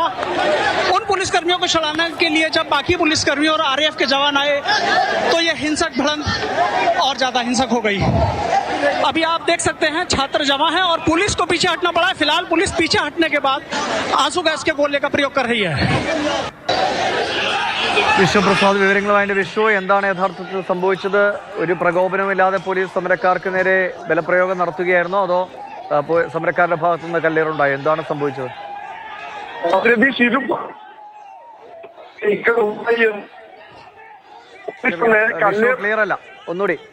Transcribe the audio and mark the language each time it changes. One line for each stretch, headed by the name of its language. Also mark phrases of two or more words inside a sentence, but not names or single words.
Hindi: उन पुलिसकर्मियों को छुड़ाने के लिए जब बाकी पुलिसकर्मियों और RAF के जवान आए तो ये हिंसक भिड़ंत और ज्यादा हिंसक हो गई। अभी आप देख सकते हैं छात्र जमा है और पुलिस को पीछे हटना पड़ा है। फिलहाल पुलिस पीछे हटने के बाद आंसू गैस के गोले का प्रयोग कर रही है।
Malayalam: വിശ്വപ്രസാദ് വിവരങ്ങളുമായിട്ട്. വിശ്വ, എന്താണ് യഥാർത്ഥത്തിൽ സംഭവിച്ചത്? ഒരു പ്രകോപനമില്ലാതെ പോലീസ് സമരക്കാർക്ക് നേരെ ബലപ്രയോഗം നടത്തുകയായിരുന്നോ, അതോ സമരക്കാരുടെ ഭാഗത്തു നിന്ന് കല്ലേറുണ്ടായോ? എന്താണ് സംഭവിച്ചത്? ക്ലിയർ അല്ല, ഒന്നുകൂടി.